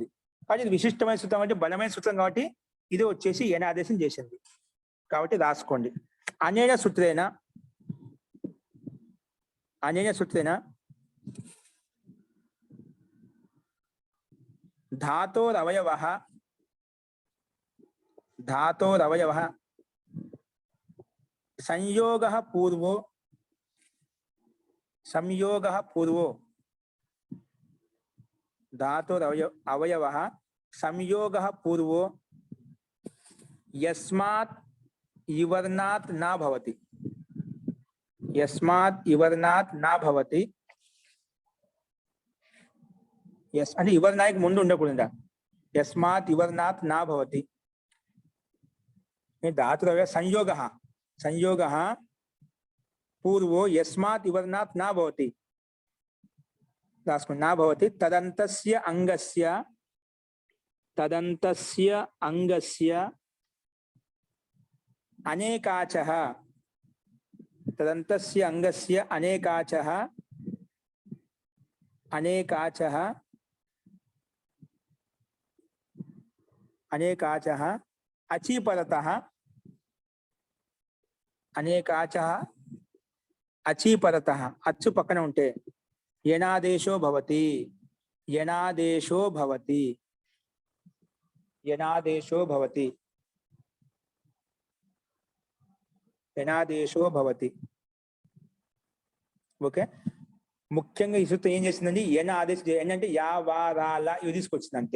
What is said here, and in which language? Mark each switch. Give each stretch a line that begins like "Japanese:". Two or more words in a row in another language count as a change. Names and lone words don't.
Telugu: కాబట్టి ఇది విశిష్టమైన సూత్రం అంటే బలమైన సూత్రం కాబట్టి ఇది వచ్చేసి యనాదేశం చేసింది. కాబట్టి రాసుకోండి.
Sanskrit: అనేన సూత్రేణ ధాతోరవయవ धातोरवयवः संयोगः पूर्वो धातोरवयवः संयोगः पूर्वो यस्मात् इवर्णात् न भवति, यस्मात् इवर्णात् न भवति, यस्
Telugu: అంటే ఇవర్ణానికి ముందు ఉండకూడదు,
Sanskrit: యస్మాత్ ఇవర్ణాత్ నా భవతి. धातुरवयव संयोगः संयोगः पूर्वो यस्मात् इवर्णात् न भवति, न भवति तदन्तस्य अंगस्य अनेकाचः, तदन्तस्य अंगस्य अनेकाचः अचीपरतः
Telugu: अच्चु पక్కన ఉంటే
Sanskrit: యనాదేశో భవతి,
Telugu: ఓకే. ముఖ్యంగా ఈ సూత్రం ఏం చేసిందండి, ఎన ఆదేశం ఏంటంటే యా వా రా లా ఇవి తీసుకొచ్చింది అంతే.